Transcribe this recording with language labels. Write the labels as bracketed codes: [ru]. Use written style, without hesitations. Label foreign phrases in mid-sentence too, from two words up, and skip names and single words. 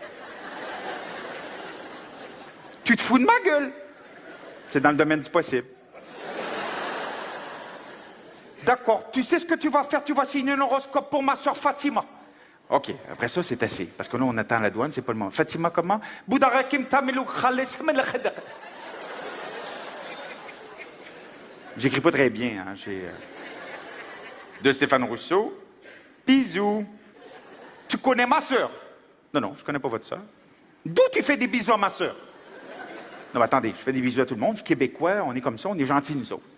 [fr] Tu te fous de ma gueule? C'est dans le domaine du possible. D'accord, tu sais ce que tu vas faire? Tu vas signer un horoscope pour ma soeur Fatima. OK, après ça, c'est assez. Parce que là, on attend la douane, c'est pas le moment. Fatima, comment? Boudarakim tamilou khale samel khadar. J'écris pas très bien, hein. J'ai... De Stéphane Rousseau. Bisous. Tu connais ma sœur? Non, je connais pas votre sœur. D'où tu fais des bisous à ma sœur? Non, mais attendez, je fais des bisous à tout le monde. Je suis québécois, on est comme ça, on est gentils, nous autres.